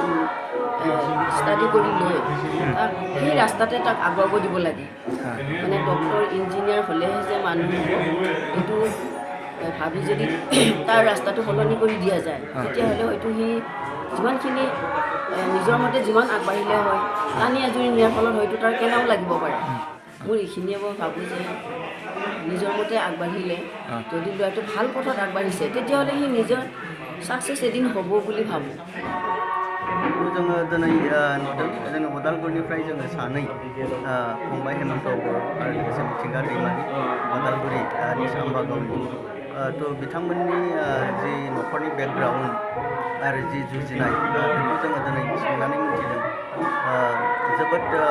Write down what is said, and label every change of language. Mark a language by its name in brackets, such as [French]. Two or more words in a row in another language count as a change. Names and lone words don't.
[Assamese] ষ্টাডি কৰি লৈ তাক সেই ৰাস্তাতে তাক আগুৱাব দিব লাগে মানে ডক্টৰ ইঞ্জিনিয়াৰ হ'লেহে যে মানুহ এইটো ভাবি যদি তাৰ ৰাস্তাটো সলনি কৰি দিয়া যায় তেতিয়াহ'লে হয়তো সি যিমানখিনি নিজৰ মতে যিমান আগবাঢ়িলে হয় টানি আজৰি নিয়াৰ ফলত হয়তো তাৰ কেনেও লাগিব পাৰে মোৰ এইখিনিয়ে মই ভাবোঁ যে নিজৰ মতে আগবাঢ়িলে যদি ল'ৰাটো ভাল পথত আগবাঢ়িছে তেতিয়াহ'লে সি নিজৰ সাকসেস এদিন হ'ব বুলি ভাবোঁ [Bodo] जोङो दिनै नुदों जोङो उदालगुरिनिफ्राय जोङो सानै फंबाय हेमन्त बर' आरो लोगोसे मिथिंगा दैमारि उदालगुरि निसाम्बा गावनि तो बिथांमोननि जि न'खरनि बेकग्राउन्ड आरो जि जुजिनाय बेखौ जोङो दिनै सोंनानै मिथिदों जोबोद